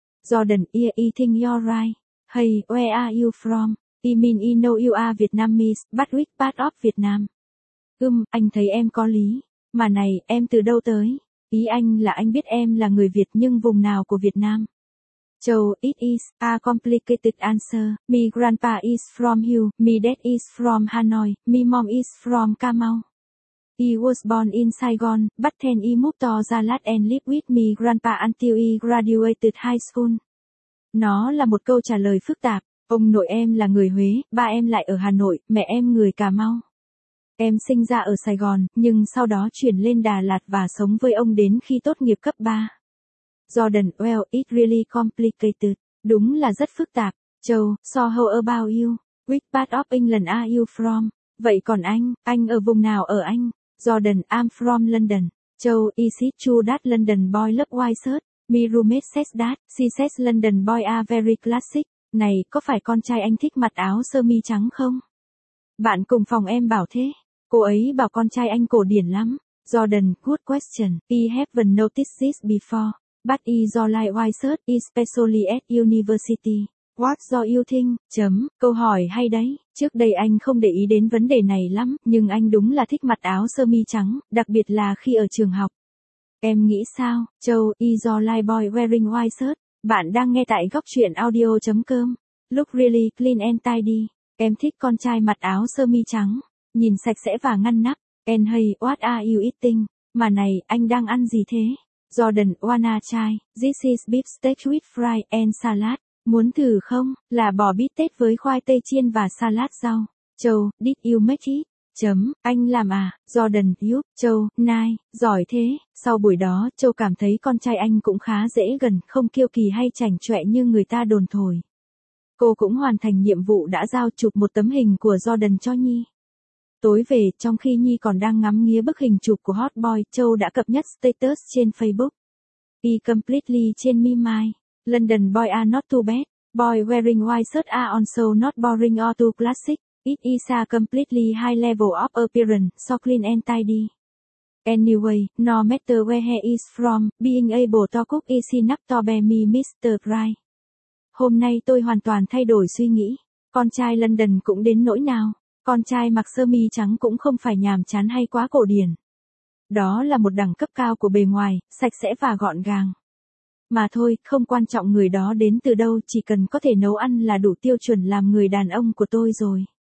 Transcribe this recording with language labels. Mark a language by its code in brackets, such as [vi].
[en] Jordan, yeah, I think you're right. Hey, where are you from? I mean I know you are Vietnamese, but which part of Vietnam? [vi] Anh thấy em có lý. Mà này, em từ đâu tới? Ý anh là anh biết em là người Việt nhưng vùng nào của Việt Nam? [en] Châu, it is a complicated answer. My grandpa is from Hue, my dad is from Hanoi, my mom is from Cà Mau. He was born in Saigon, but then he moved to Gia Lát and lived with my grandpa until he graduated high school. [vi] Nó là một câu trả lời phức tạp. Ông nội em là người Huế, ba em lại ở Hà Nội, mẹ em người Cà Mau. Em sinh ra ở Sài Gòn, nhưng sau đó chuyển lên Đà Lạt và sống với ông đến khi tốt nghiệp cấp 3. [en] Jordan, well, it really complicated. [vi] Đúng là rất phức tạp. [en] Châu, so how about you? Which part of England are you from? [vi] Vậy còn anh ở vùng nào ở anh? [en] Jordan, I'm from London. Châu, is it true that London boy love white shirt? My roommate says that, she says London boy are very classic. [vi] Này, có phải con trai anh thích mặc áo sơ mi trắng không? Bạn cùng phòng em bảo thế. Cô ấy bảo con trai anh cổ điển lắm. [en] Jordan, good question. I haven't noticed this before. But I do like white shirt, especially at university. What do you think? [vi] Câu hỏi hay đấy. Trước đây anh không để ý đến vấn đề này lắm, nhưng anh đúng là thích mặc áo sơ mi trắng, đặc biệt là khi ở trường học. Em nghĩ sao? [en] Châu, I do like boy wearing white shirt. [vi] Bạn đang nghe tại góc truyện audio.com. [en] Look really clean and tidy. [vi] Em thích con trai mặc áo sơ mi trắng. Nhìn sạch sẽ và ngăn nắp. [en] And hey, what are you eating? [vi] Mà này, anh đang ăn gì thế? [en] Jordan, wanna try? This is beef steak with fries and salad. [vi] Muốn thử không? Là bò bít tết với khoai tây chiên và salad rau. [en] Châu, did you make it? [vi] Anh làm à? [en] Jordan, yup. Châu, nice. [vi] Giỏi thế. Sau buổi đó, Châu cảm thấy con trai anh cũng khá dễ gần, không kiêu kỳ hay chảnh chọe như người ta đồn thổi. Cô cũng hoàn thành nhiệm vụ đã giao, chụp một tấm hình của Jordan cho Nhi. Tối về, trong khi Nhi còn đang ngắm nghía bức hình chụp của hot boy, Châu đã cập nhật status trên Facebook. Be completely trên me my. [en] London boy are not too bad. Boy wearing white shirt are also not boring or too classic. It is a completely high level of appearance, so clean and tidy. Anyway, no matter where he is from, being able to cook is enough to be me Mr. Bright. [vi] Hôm nay tôi hoàn toàn thay đổi suy nghĩ. Con trai London cũng đến nỗi nào. Con trai mặc sơ mi trắng cũng không phải nhàm chán hay quá cổ điển. Đó là một đẳng cấp cao của bề ngoài, sạch sẽ và gọn gàng. Mà thôi, không quan trọng người đó đến từ đâu, chỉ cần có thể nấu ăn là đủ tiêu chuẩn làm người đàn ông của tôi rồi.